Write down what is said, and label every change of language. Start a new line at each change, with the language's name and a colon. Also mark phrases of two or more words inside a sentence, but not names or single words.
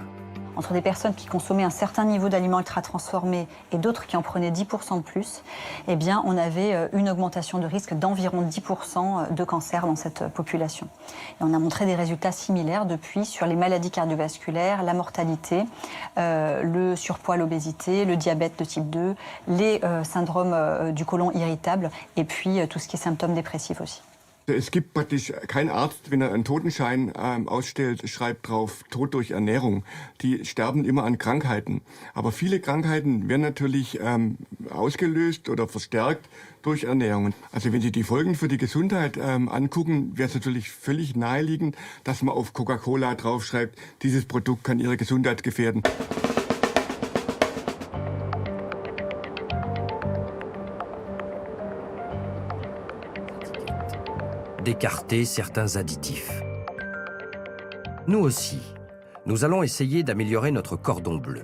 French: Entre des personnes qui consommaient un certain niveau d'aliments ultra-transformés et d'autres qui en prenaient 10% de plus, eh bien, on avait une augmentation de risque d'environ 10% de cancer dans cette population. Et on a montré des résultats similaires depuis sur les maladies cardiovasculaires, la mortalité, le surpoids, l'obésité, le diabète de type 2, les syndromes du côlon irritable et puis tout ce qui est symptômes dépressifs aussi.
German: Es gibt praktisch kein Arzt, wenn er einen Totenschein ausstellt, schreibt drauf Tod durch Ernährung. Die sterben immer an Krankheiten. Aber viele Krankheiten werden natürlich ausgelöst oder verstärkt durch Ernährung. Also wenn Sie die Folgen für die Gesundheit angucken, wäre es natürlich völlig naheliegend, dass man auf Coca-Cola draufschreibt, dieses Produkt kann Ihre Gesundheit gefährden.
French: D'écarter certains additifs. Nous aussi, nous allons essayer d'améliorer notre cordon bleu.